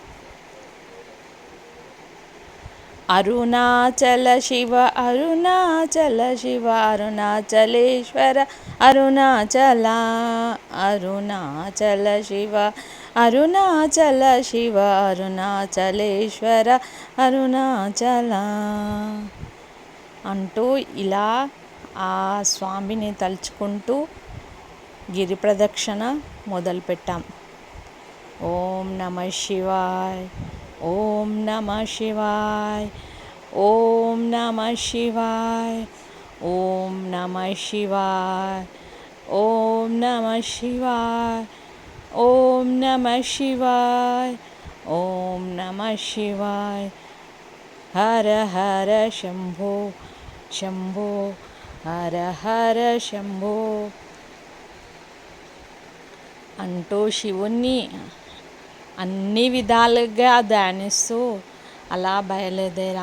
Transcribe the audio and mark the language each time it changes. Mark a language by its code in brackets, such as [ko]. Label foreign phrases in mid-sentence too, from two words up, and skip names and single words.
[te] అరుణాచల శివ అరుణాచల శివ అరుణాచలేశ్వర అరుణాచల అరుణాచల శివ అరుణాచల శివ అరుణాచలేశ్వర అరుణాచల అంటూ ఇలా ఆ స్వామిని తలుచుకుంటూ గిరి ప్రదక్షిణ మొదలుపెట్టాం. [sa] ఓం నమః శివాయ్, ఓం నమః శివాయ్, ఓం నమః శివాయ్, ఓం నమః नमः शिवाय, ओम नमः शिवाय, ओम नमः शिवाय, ओम नमः शिवाय। हर हर शंभो शंभो, हर हर शंभो [te] అంటూ శివుణ్ణి అన్ని విధాలుగా ధ్యానిస్తూ అలా బయలుదేరాం.